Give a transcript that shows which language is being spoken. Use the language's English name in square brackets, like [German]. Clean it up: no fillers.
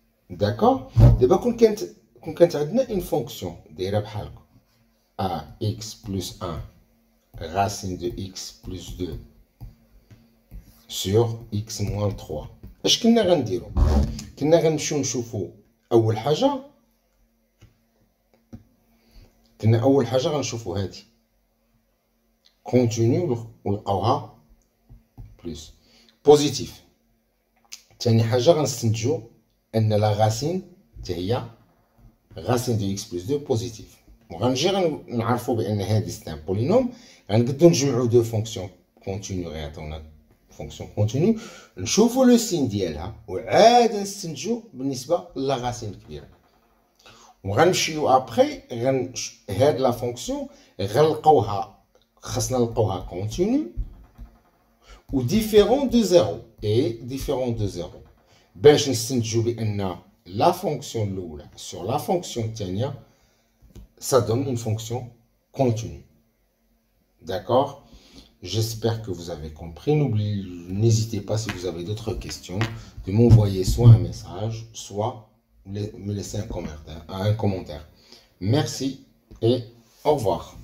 [Arabic] داكور. دابا كون كانت عندنا اون فونكسيون دايره بحال هكا [French] a x plus 1 racine de x plus 2 sur x moins 3. [Arabic] اش كنا غنديرو؟ كنا غنمشيو نشوفو اول حاجه غنشوفو هادي كونتينيو ونلقاوها بلس بوزيتيف. ثاني حاجه غنستنتجو ان لا غاسين حتى هي غاسين دو اكس بلس 2 بوزيتيف. وغنجي غنعرفو بان هادي سي ان بولينوم. غنقدو نجمعو دو فونكسيون كونتينيو غيعطيونا فونكسيون كونتينيو، نشوفو لو سين ديالها وعاد نستنتجو بالنسبه لا غاسين الكبيره. وغنمشيو ابخي هاد لا فونكسيون غنلقاوها خاصنا نلقاوها كونتينيو و ديفيرون دو زيرو ديفيرون دو زيرو باش نستنتجو بان [French] la fonction l'oula sur la fonction [Arabic] الثانية [French] ça donne une fonction continue. D'accord? J'espère que vous avez compris. N'hésitez pas, si vous avez d'autres questions, de m'envoyer soit un message, soit me laisser un commentaire. Merci et au revoir.